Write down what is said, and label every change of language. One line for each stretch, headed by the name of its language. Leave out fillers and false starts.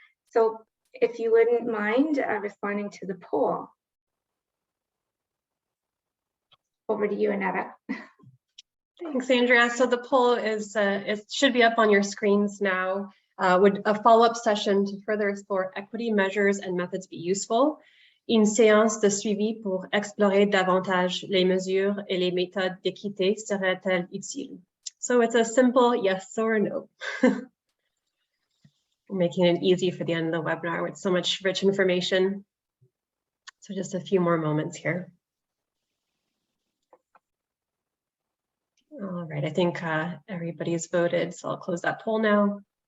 English: So if you wouldn't mind responding to the poll. Over to you, Annetta. Thanks, Andrea. So the poll is, it should be up on your screens now. Would a follow-up session to further explore equity measures and methods be useful?
French: Une séance de suivi pour explorer davantage les mesures et les méthodes d'équité serait-elle utile?
English: So it's a simple yes or no. Making it easy for the end of the webinar with so much rich information. So just a few more moments here. All right, I think everybody's voted, so I'll close that poll now.